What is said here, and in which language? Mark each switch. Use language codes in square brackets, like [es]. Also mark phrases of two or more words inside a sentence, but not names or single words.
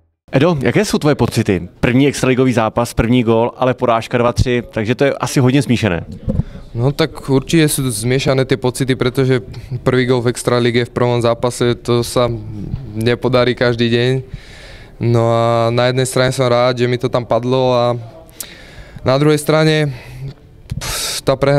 [cs] Edo, jaké jsou tvoje pocity? První extraligový zápas, první gól, ale porážka 2-3, takže to je asi hodně smíšené. [sk] No tak určite sú zmiešané tie pocity, pretože prvý gól v extralíge v prvom zápase to sa nepodarí každý deň. No a na jednej strane som rád, že mi to tam padlo a na druhej strane tá prehra